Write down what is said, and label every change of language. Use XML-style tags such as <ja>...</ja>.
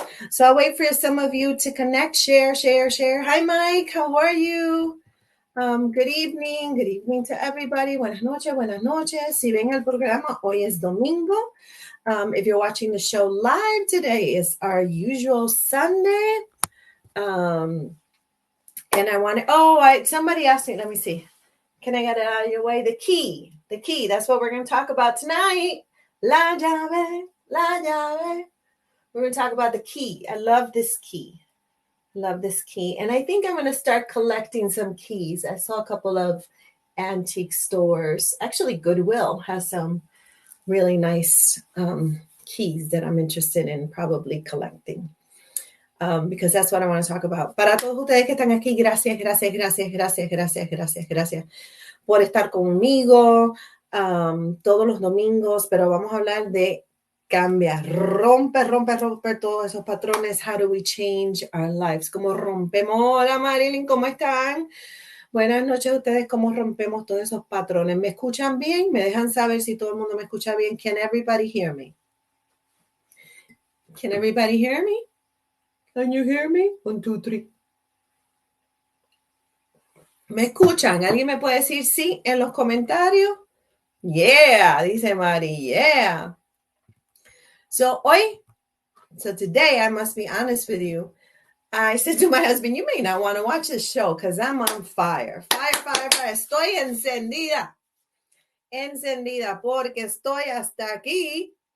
<en>So I'll wait for some of you to connect, share. Hi, Mike. How are you? Good evening to everybody.</en> <es>Buenas noches. Si ven el programa, hoy es domingo.</es> <en>If you're watching the show live, today is our usual Sunday. And I want to, somebody asked me, let me see. Can I get it out of your way? The key. That's what we're going to talk about tonight.</en> <es>La llave.</es> <en>We're going to talk about the key. I love this key. And I think I'm going to start collecting some keys. I saw a couple of antique stores. Actually, Goodwill has some really nice keys that I'm interested in probably collecting. Because that's what I want to talk about.</en> <es>Para todos ustedes que están aquí, gracias por estar conmigo todos los domingos, pero vamos a hablar de cambiar, romper todos esos patrones.</es> <en>How do we change our lives?</en> <es>¿Cómo rompemos? Hola Marilyn, ¿cómo están? Buenas noches a ustedes, ¿cómo rompemos todos esos patrones? ¿Me escuchan bien? ¿Me dejan saber si todo el mundo me escucha bien?</es> <en>Can everybody hear me? Can everybody hear me? Can you hear me? 1, 2, 3.</en> <es>¿Me escuchan? ¿Alguien me puede decir sí en los comentarios?</es> <en>Yeah, dice Mari, yeah. So today, I must be honest with you. I said to my husband, you may not want to watch this show because I'm on fire. Fire.</en> <es>Estoy encendida porque estoy hasta aquí.</es>